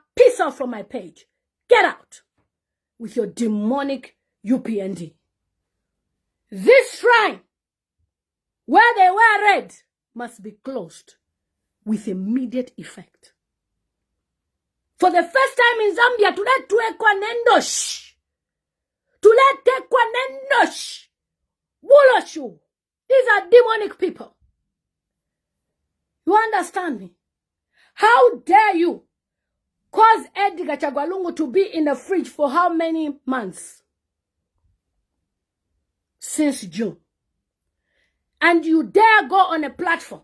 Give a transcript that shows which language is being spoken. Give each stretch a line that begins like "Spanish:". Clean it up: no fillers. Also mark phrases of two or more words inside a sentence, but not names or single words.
English: Peace off from my page. Get out with your demonic UPND. This shrine, where they wear red, must be closed with immediate effect. For the first time in Zambia,
Bemba: tuletekwa nendosh. Tuletekwa nendosh. Buloshu.
English: These are demonic people. You understand me? How dare you cause Edgar Chagwalungu to be in the fridge for how many months? Since June. And you dare go on a platform.